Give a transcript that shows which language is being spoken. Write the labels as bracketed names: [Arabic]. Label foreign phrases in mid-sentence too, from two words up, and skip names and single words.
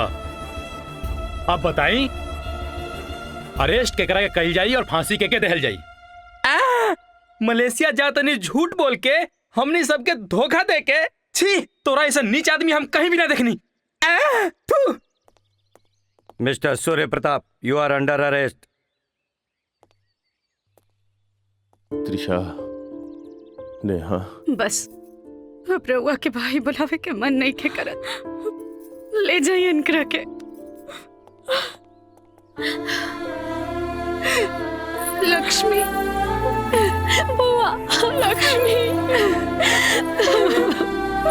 [Bhojpuri] अब बताई, अरेस्ट के करा के कही जाई और फांसी के देहल जाई? मलेशिया जातनी झूठ बोल के हमने सबके धोखा दे के, छी, तोरा ऐसा नीच आदमी हम कहीं भी ना देखनी। [English] मिस्टर सूर्य प्रताप, You are under arrest. [Bhojpuri] त्रिशा, नेहा, बस अब रउआ के भाई बुलावे के मन नहीं के करत। ले जाइए इनकरा के। लक्ष्मी, बुआ, लक्ष्मी।